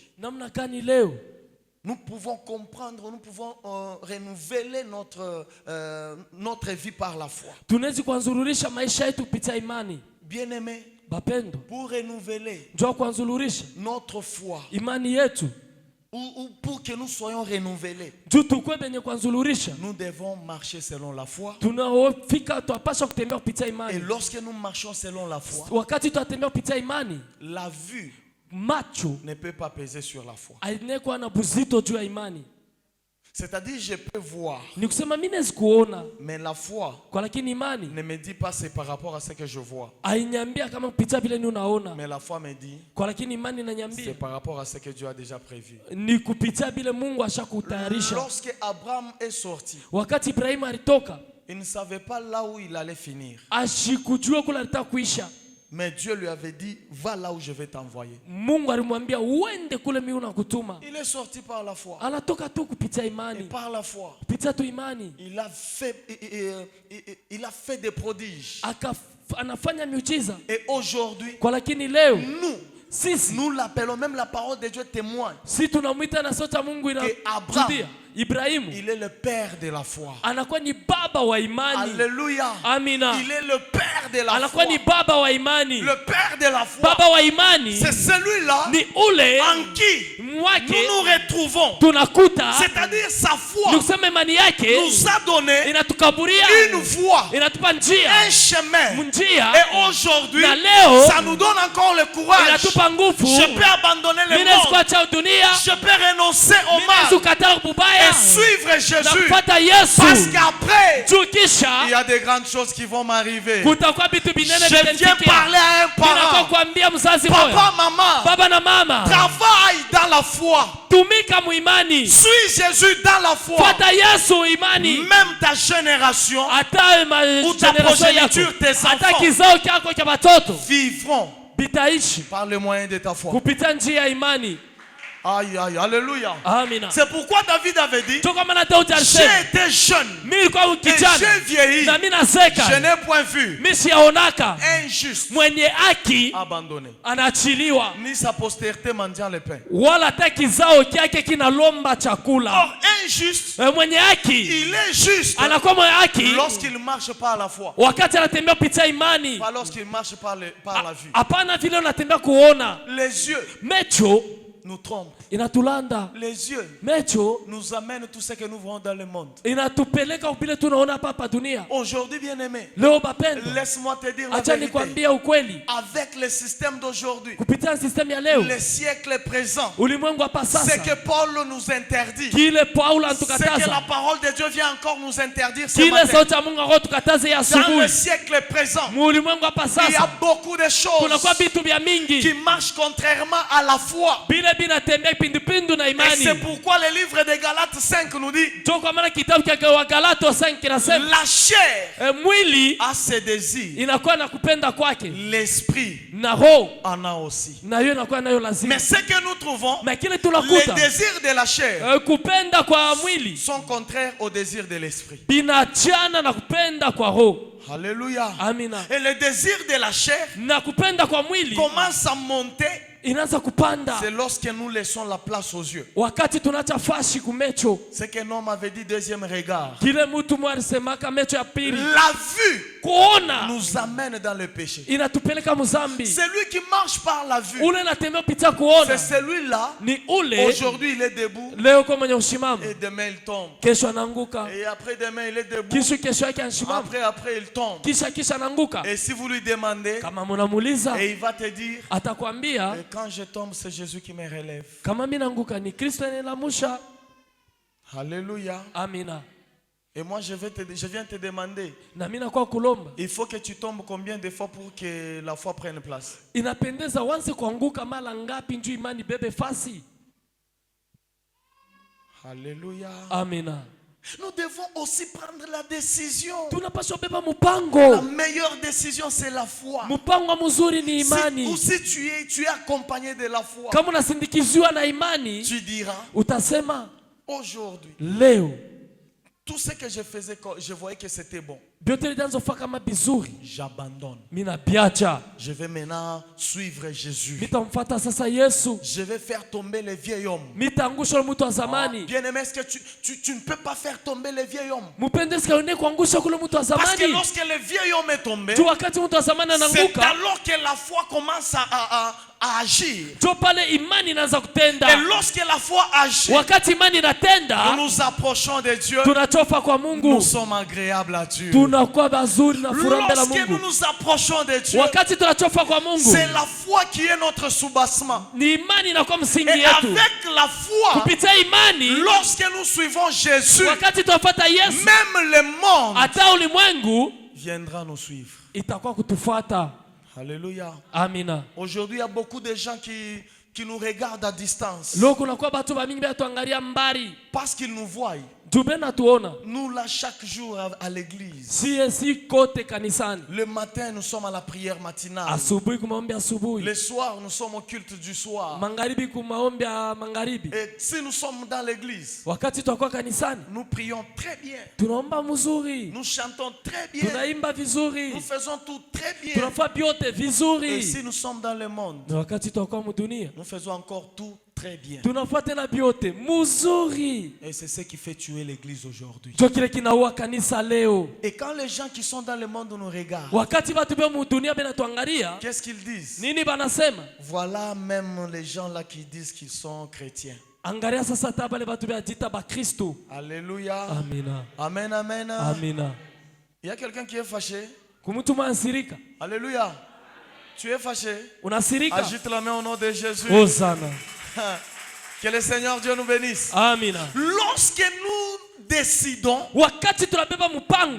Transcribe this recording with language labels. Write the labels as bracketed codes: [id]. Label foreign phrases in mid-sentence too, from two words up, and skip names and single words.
[sw] Namna gani leo [fr] nous pouvons comprendre, nous pouvons renouveler notre vie par la foi? [sw] tunaweza kuanzulurisha maisha yetu kupitia imani? [fr] Bien-aimé, [sw] Bapendo, [fr] pour renouveler [sw] njoo kuanzulurisha [fr] notre foi, [sw] imani yetu [fr] ou pour que nous soyons renouvelés, [sw] juu tukwe benye kuanzulurisha, [fr] nous devons marcher selon la foi. [sw] tunaofika twapasha kutembea kupitia [fr] Et [sw] imani. [fr] lorsque nous marchons selon la foi, [sw] Wakati tunatembea kupitia imani, [fr] la vue [sw] macho [fr] ne peut pas peser sur la foi. [sw] ainekuwa na buzito juu ya imani. [fr] C'est-à-dire, je peux voir, [sw] Ni kusema mimi naweza kuona, [fr] mais la foi [sw] kwa lakini imani [fr] ne me dit pas c'est par rapport à ce que je vois. [sw] ainyambia kama kupitia vile ni unaona, [fr] Mais la foi me dit [sw] kwa lakini imani [fr] c'est [sw] inanyambia [fr] par rapport à ce que Dieu a déjà prévu. [sw] ni kupitia vile Mungu ashakutayarisha. [fr] Lorsque Abraham est sorti, [sw] Wakati Ibrahimu alitoka, [fr] il ne savait pas là où il allait finir. [sw] ashikujua kule alitaka kuisha. [fr] Mais Dieu lui avait dit, va là où je vais t'envoyer. [sw] Mungu alimwambia uende kule mimi unakutuma. [fr] Il est sorti par la foi. [sw] Anatoka tu kupitia [fr] Et [sw] imani, [fr] par la foi, [sw] kupitia tu imani [fr] il a fait des prodiges. [sw] anafanya miujiza. [fr] Et aujourd'hui, [sw] Kwa lakini leo [fr] nous, nous l'appelons, même la parole de Dieu témoigne. [sw] si tunamwita na sauti ya Mungu inarudia. Ibrahimu [fr] Il est le père de la foi. [sw] anakuwa ni baba wa imani. [fr] Alléluia. [sw] Amina. [fr] Il est le père de la [sw] Anakuwa [fr] foi. [sw] ni baba wa imani. [fr] Le père de la foi. [sw] Baba wa imani [fr] C'est celui-là [sw] ni ule [fr] en qui nous [sw] mwake [fr] nous retrouvons. [sw] tunakuta. [fr] C'est-à-dire sa foi [sw] Ni kusema imani yake [fr] nous a donné [sw] inatukaburia, [fr] une voie, [sw] inatupa njia, [fr] un chemin. [sw] njia, [fr] Et aujourd'hui, [sw] na leo [fr] ça nous donne encore le courage. [sw] inatupa nguvu. [fr] Je peux abandonner le [sw] Mimi naweza [fr] monde. [sw] kuacha dunia, [fr] Je peux renoncer au [sw] mimi naweza [fr] mal [sw] kukataa kubaya [fr] et suivre [sw] na [fr] Jésus. [sw] kufuata Yesu. [fr] Parce qu'après, [sw] Juu [fr] il [sw] kisha [fr] y a des grandes choses qui vont m'arriver. [sw] kutakuwa vitu binene [fr] Je viens [sw] vitendeke. [fr] parler à un [sw] Ninakuwa [fr] parent. [sw] kuambia mzazi [fr] Papa, [sw] moja, [fr] maman, [sw] baba na mama, [fr] travaille dans la foi. [sw] tumika muimani, [fr] Suis Jésus dans la foi. [sw] fuata Yesu imani. [fr] Même ta génération [sw] Hata [fr] ou ta [sw] generation yako, [fr] progéniture, tes [sw] hata [fr] enfants [sw] kizao chako cha watoto [fr] vivront [sw] bitaishi [fr] par le moyen de ta foi. [sw] kupitia njia ya imani. [fr] Aïe, aïe, alléluia. [sw] Amina. [fr] C'est pourquoi David avait dit, [sw] Toka maana Daudi [fr] j'ai [sw] alisema, [fr] été jeune [sw] mimi nilikuwa [fr] et j'ai [sw] kijana [fr] vieilli. [sw] na mimi [fr] Je [sw] nazeka, [fr] n'ai point vu [sw] mimi siyaonaka [fr] injuste [sw] mwenye haki [fr] abandonné, [sw] anaachiliwa, [fr] ni sa postérité mendiant le pain. [sw] wala hata kizao chake kinalomba chakula. [fr] Or, est juste, [sw] Mwenye haki [fr] il est juste [sw] anakuwa mwenye haki [fr] lorsqu'il marche par la foi. [sw] wakati anatembea kupitia imani, [fr] Pas lorsqu'il marche par la vue. [sw] hapana vile unatembea kuona. [fr] Les yeux [sw] Mecho [fr] nous trompent. [sw] inatulanda, [fr] Les yeux [sw] mecho [fr] nous amènent tout ce que nous voyons dans le monde. [sw] inatupeleka vile tunaona hapa hapa dunia. [fr] Aujourd'hui, bien-aimé, [sw] Leo bapendwa, [fr] laisse-moi te dire la [sw] acha [fr] vérité. [sw] nikwambia ukweli, [fr] Avec le système d'aujourd'hui, [sw] kupitia system ya leo, [fr] le siècle présent, [sw] ulimwengu hapa [fr] ce [sw] sasa, [fr] que Paul nous interdit, [sw] kile Paulo [fr] ce que la [sw] antukataza, [fr] parole de Dieu vient encore nous interdire ce [sw] kile [fr] matin. [sw] sauti ya Mungu ako tukataze ya [fr] Dans le [sw] asubuhi, [fr] siècle présent, [sw] mulimwengu hapa [fr] il y a [sw] sasa [fr] beaucoup de choses [sw] kunakuwa vitu vya mingi [fr] qui marchent contrairement à la foi. [sw] bile binatembea kipindupindu na [fr] Et [sw] imani. [fr] c'est pourquoi le livre de Galates 5 nous dit, [sw] Ndio kwa maana kitabu cha Wagalato 5 kinasema [fr] la chair [sw] mwili [fr] a ses désirs, [sw] inakuwa na kupenda kwake [fr] l'esprit [sw] na roho [fr] en a aussi. [sw] na hiyo inakuwa nayo lazima. [fr] Mais ce que nous trouvons, [sw] Na kile [fr] les [sw] tunakuta [fr] désirs de la chair [sw] kupenda kwa mwili [fr] sont contraires aux désirs de l'esprit. [sw] binachana na kupenda kwa roho. [fr] Alléluia. [sw] Amina. [fr] Et le désir de la chair [sw] Na kupenda kwa mwili [fr] commence à monter, [sw] inaanza kupanda [fr] c'est lorsque nous laissons la place aux yeux. [sw] wakati tunacha fashi kumecho. [fr] Ce qu'un homme avait dit, deuxième regard. [sw] Kile mtu mmoja alisemaka mecho ya pili, [fr] La vue [sw] kuona [fr] nous amène dans le péché. [sw] inatupeleka mzambi. [fr] Celui qui marche par la vue, [sw] Ule natembea kupitia [fr] c'est [sw] kuona [fr] celui-là. [sw] ni ule [fr] Aujourd'hui, il est debout [sw] leo kwa mwenye ushimama, [fr] et demain, il tombe. [sw] kesho anaanguka, [fr] Et après demain, il est debout. [sw] kesho yake anashimama, [fr] Après, il tombe. [sw] kisha anaanguka. [fr] Et si vous lui demandez, [sw] Kama mnamuuliza [fr] et il va te dire, [sw] atakwambia [fr] et quand je tombe, c'est Jésus qui me relève. [sw] kama mimi naanguka ni Kristo ananilamusha. [fr] Alléluia. [sw] Amina. [fr] Et moi, je viens te demander, [sw] Na mimi nakuwa kulomba, [fr] il faut que tu tombes combien de fois pour que la foi prenne place? [sw] inapendeza wanze kuanguka mara ngapi njoo imani bebe fasi? [fr] Alléluia. [sw] Amina. [fr] Nous devons aussi prendre la décision. [sw] Tunapaswa beba [fr] La [sw] mpango. [fr] meilleure décision, c'est la foi. [sw] Mpango mzuri ni imani. [fr] Ou si tu es accompagné de la foi, [sw] Kama unasindikiziwa na imani, [fr] tu diras, [sw] utasema [fr] aujourd'hui, [sw] leo [fr] tout ce que je faisais, je voyais que c'était bon. [sw] vyote nilianza kama bizuri, [fr] J'abandonne. [sw] mimi nabiacha. [fr] Je vais maintenant suivre Jésus. [sw] Mitamfuata sasa Yesu. [fr] Je vais faire tomber les vieils hommes. [sw] Mitaangusha mtu wa zamani. [fr] Bien-aimé, est-ce que tu ne peux pas faire tomber les vieils hommes? [sw] Mpende sikane kuangusha kule mtu wa [fr] Parce que [sw] zamani. [fr] lorsque le vieil homme est tombé, [sw] Tu wakati mtu wa zamani [fr] c'est [sw] anaanguka, [fr] alors que la foi commence à agir. [sw] tu pale imani inaanza [fr] Et [sw] kutenda. [fr] lorsque la foi agit, [sw] Wakati imani [fr] nous [sw] inatenda, [fr] nous approchons de Dieu. [sw] tunachofa kwa [fr] Nous [sw] Mungu. [fr] sommes agréables à Dieu. [sw] Tunakuwa bazuri na furaha mbele ya [fr] Lorsque nous [sw] Mungu. [fr] nous approchons de Dieu, [sw] Wakati tunachofa kwa Mungu, [fr] c'est la foi qui est notre soubassement. [sw] ni imani inakuwa msingi [fr] Et [sw] yetu. [fr] avec la foi, [sw] Kupitia imani, [fr] lorsque nous suivons Jésus, [sw] wakati tunafuata Yesu, [fr] même le monde [sw] hata ulimwengu [fr] viendra nous suivre. [sw] itakuwa kutufuata. [fr] Alléluia. [sw] Amina. [fr] Aujourd'hui, il y a beaucoup de gens qui nous regardent à distance [sw] Leo kunakuwa batu bamingi batuangalia mbali. [fr] parce qu'ils nous voient. [sw] Tubena tuona. [fr] Nous, là, chaque jour à l'église, [sw] Si kote kanisani. [fr] le matin, nous sommes à la prière matinale. [sw] Asubuhi kumaombi asubuhi. [fr] Le soir, nous sommes au culte du soir. [sw] Magharibi kumaombi ya magharibi. [fr] Et si nous sommes dans l'église, [sw] Wakati tutakuwa kanisani, [fr] nous prions très bien. [sw] tunaomba mzuri. [fr] Nous chantons très bien. [sw] Tunaimba vizuri. [fr] Nous faisons tout très bien. [sw] Tunafanya vyote [fr] Et [sw] vizuri. [fr] si nous sommes dans le monde, [sw] Na wakati tutakuwa mdunia, [fr] nous faisons encore tout très bien. [sw] tunafanya tena vyote mzuri. [fr] Et c'est ce qui fait tuer l'église aujourd'hui. [sw] Ndio kile kinaua kanisa leo. [fr] Et quand les gens qui sont dans le monde nous regardent, [sw] Wakati watu bia mdunia bena tuangalia, [fr] qu'est-ce qu'ils disent? [sw] nini banasema? [fr] Voilà même les gens là qui disent qu'ils sont chrétiens. [sw] Angalia sasa tabale watu bia jita ba Kristo. [fr] Alléluia. [sw] Amina. [fr] Amen, amen. [sw] Amina. [fr] Il y a quelqu'un qui est fâché. [sw] Kumtu mansirika. [fr] Alléluia. Tu es fâché. [sw] Unasirika? [fr] Agite la main au nom de Jésus. Hosanna. Que le Seigneur Dieu nous bénisse. [sw] Amina. [fr] Lorsque nous décidons [sw] Wakati tunabeba mpango